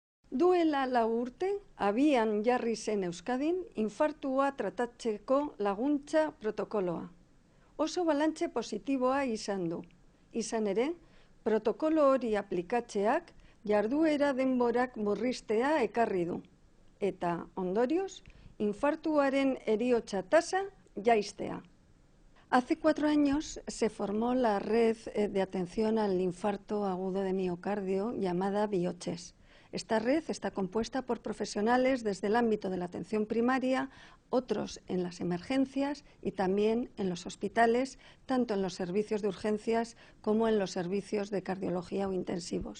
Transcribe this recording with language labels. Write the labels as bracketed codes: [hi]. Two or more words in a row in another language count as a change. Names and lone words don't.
[eu] Duela 4 urte, abian jarri zen Euskadin infartua tratatzeko laguntza protokoloa. Oso balantze positiboa izan du. Izan ere, protokolo hori aplikatzeak jarduera denborak murriztea ekarri du. Eta, ondorioz, infartuaren heriotza tasa jaistea. [es] Hace 4 años se formó la red de atención al infarto agudo de miocardio llamada BioCHES. Esta red está compuesta por profesionales desde el ámbito de la atención primaria, otros en las emergencias y también en los hospitales, tanto en los servicios de urgencias como en los servicios de cardiología o intensivos.